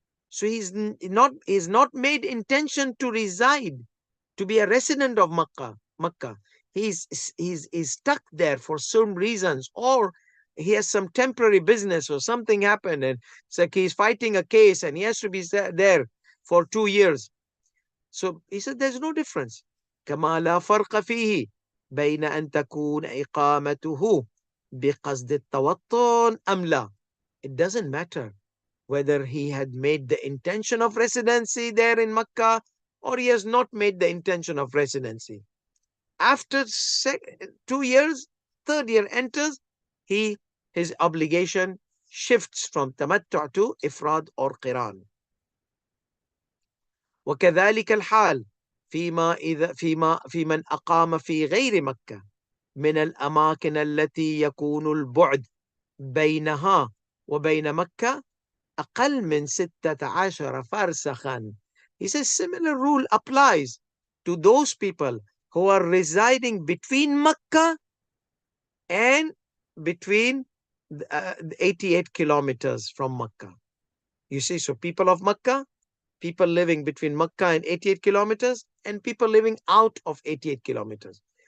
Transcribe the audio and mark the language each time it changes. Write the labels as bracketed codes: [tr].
[en] So he's not made intention to reside, to be a resident of Makkah. He's stuck there for some reasons, or he has some temporary business or something happened, and it's like he's fighting a case and he has to be there for 2 years. So he said there's no difference. [ar] كما لا فرق فيه بين أن تكون إقامته بقصد التوطن أم لا. [en] It doesn't matter whether he had made the intention of residency there in Makkah or he has not made the intention of residency. After 2 years, third year enters, his obligation shifts from tamattu to ifrad or qiran. [ar] وكذلك الحال في من أقام في غير مكة من الأماكن التي يكون البعد بينها وبين مكة أقل من 16 فرسخا. [en] He says similar rule applies to those people who are residing between Mecca and between 88 kilometers from Mecca. You see, so people of Mecca, people living between Mecca and 88 kilometers, and people living out of 88 kilometers.